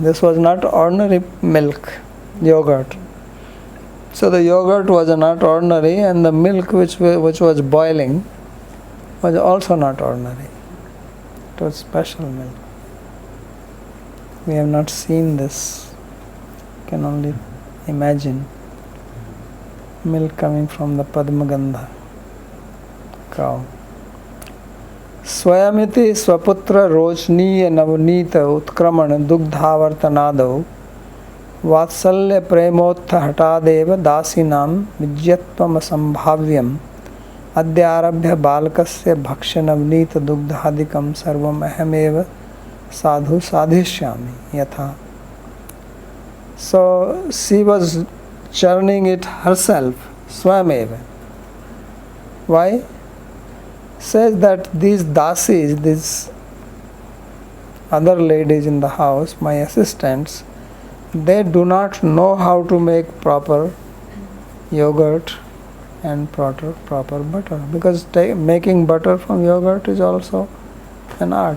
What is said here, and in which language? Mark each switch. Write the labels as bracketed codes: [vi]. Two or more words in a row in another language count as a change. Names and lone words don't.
[en] This was not ordinary milk, yogurt. So the yogurt was not ordinary, and the milk which was boiling was also not ordinary. It was special milk. We have not seen this. Can only imagine milk coming from the Padmagandha cow. [sa] Swayamiti swaputra rochniya navnita utkraman dugdhavartanadau vatsalya premotha hatadeva dasinam vidyatvam asambhavyam adyarabhya balakasya bhaksha navnita dugdhadikam sarvam ahameva sadhu sadhishyami yatha. [en] So she was churning it herself, swameva. Why? Says that these dasis, these other ladies in the house, my assistants, they do not know how to make proper yogurt and proper butter, because making butter from yogurt is also an art.